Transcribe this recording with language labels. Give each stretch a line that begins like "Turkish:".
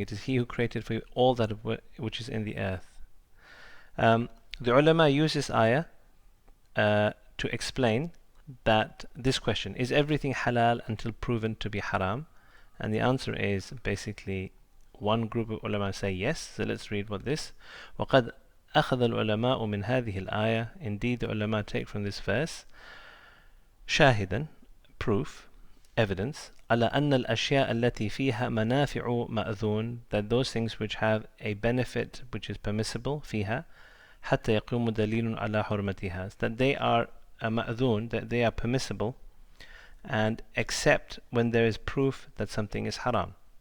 English: It is He who created for you all that which is in the earth. The ulama use this ayah to explain that this question, is everything halal until proven to be haram? And the answer is basically, one group of ulama say yes. So let's read what this.
Arabic: وَقَدْ أخذ العلماء من هذه الآية.
English: Indeed, the ulama take from this verse شاهدا, proof, evidence,
Arabic: على أن الأشياء التي فيها منافع مأذون,
English: that those things which have a benefit which is permissible
Arabic: فيها حتى يقوم دليل على حرمتها,
English: that they are مأذون, that they are permissible, and except when there is proof that something is haram.